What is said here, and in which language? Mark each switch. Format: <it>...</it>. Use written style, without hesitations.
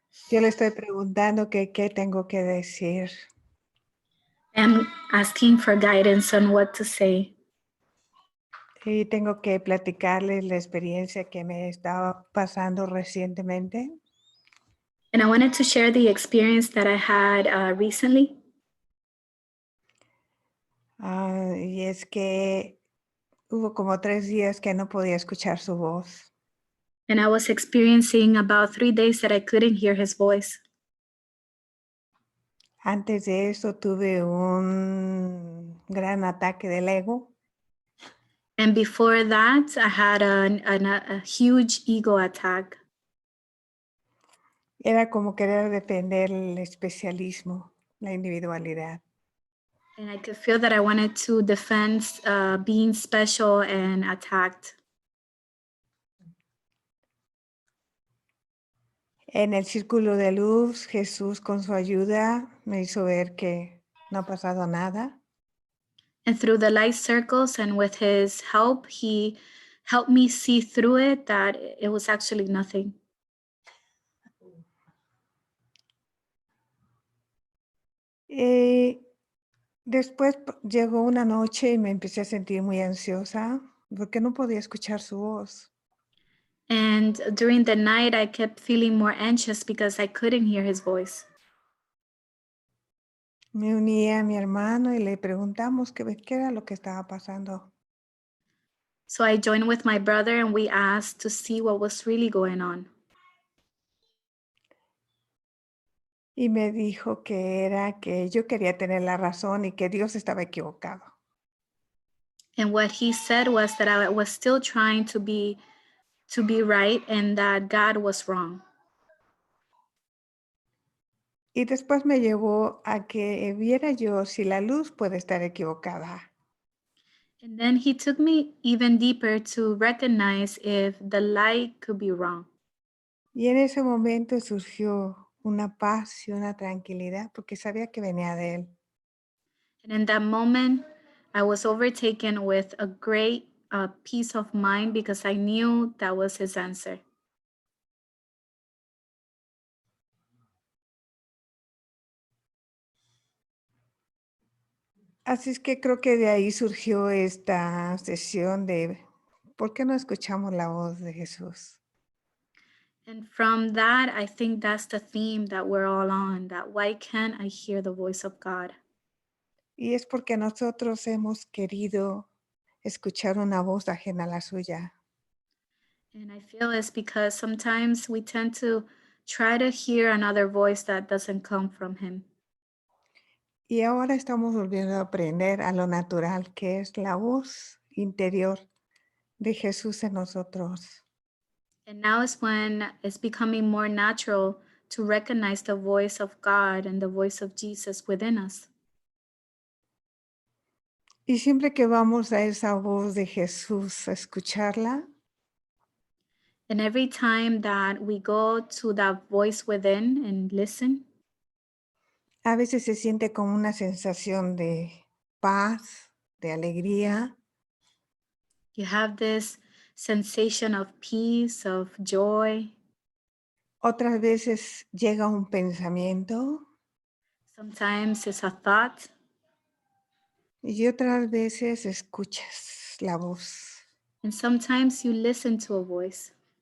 <es>Yo le estoy preguntando que qué tengo que decir.</es> <en>I'm asking for guidance on what to say.</en> <es>Y tengo que platicarles la experiencia que me estaba pasando recientemente.</es> <en>And I wanted to share the experience that I had recently.</en> <es>Y es que hubo como 3 días que no podía escuchar su voz.</es> <en>And I was experiencing about 3 days that I couldn't hear his voice.</en> <es>Antes de eso tuve un gran ataque del ego.</es> <en>And before that, I had a huge ego attack.</en> <es>Era como querer defender el especialismo, la individualidad.</es> <en>And I could feel that I wanted to defend being special and attacked.</en> <es>En el círculo de luz, Jesús con su ayuda me hizo ver que no ha pasado nada.</es> <en>And through the light circles and with his help, he helped me see through it that it was actually nothing.</en> <es>Después llegó una noche y me empecé a sentir muy ansiosa porque no podía escuchar su voz.</es> <en>And during the night, I kept feeling more anxious because I couldn't hear his voice.</en> <es>Me uní a mi hermano y le preguntamos qué era lo que estaba pasando.</es> <en>So I joined with my brother and we asked to see what was really going on.</en> <es>Y me dijo que era que yo quería tener la razón y que Dios estaba equivocado.</es> <en>And what he said was that I was still trying to be right and that God was wrong.</en> <es>Y después me llevó a que viera yo si la luz puede estar equivocada.</es> <en>And then he took me even deeper to recognize if the light could be wrong.</en> <es>Y en ese momento surgió una paz y una tranquilidad porque sabía que venía de él.</es> <en>And in that moment, I was overtaken with a great peace of mind because I knew that was his answer.</en> <es>Así es que creo que de ahí surgió esta sesión de ¿por qué no escuchamos la voz de Jesús?</es> <en>And from that, I think that's the theme that we're all on, that why can't I hear the voice of God?</en> <es>Y es porque nosotros hemos querido escuchar una voz ajena a la suya.</es> <en>And I feel it's because sometimes we tend to try to hear another voice that doesn't come from him.</en> <es>Y ahora estamos volviendo a aprender a lo natural que es la voz interior de Jesús en nosotros.</es> <en>And now is when it's becoming more natural to recognize the voice of God and the voice of Jesus within us.</en> <es>Y siempre que vamos a esa voz de Jesús a escucharla,</es> <en>And every time that we go to that voice within and listen,</en> <es>a veces se siente como una sensación de paz, de alegría,</es> <en>you have this sensation of peace, of joy.</en> <es>otras veces llega un pensamiento</es> <en>Sometimes it's a thought,</en> <es>y otras veces escuchas la voz.</es> <en>and sometimes you listen to a voice.</en>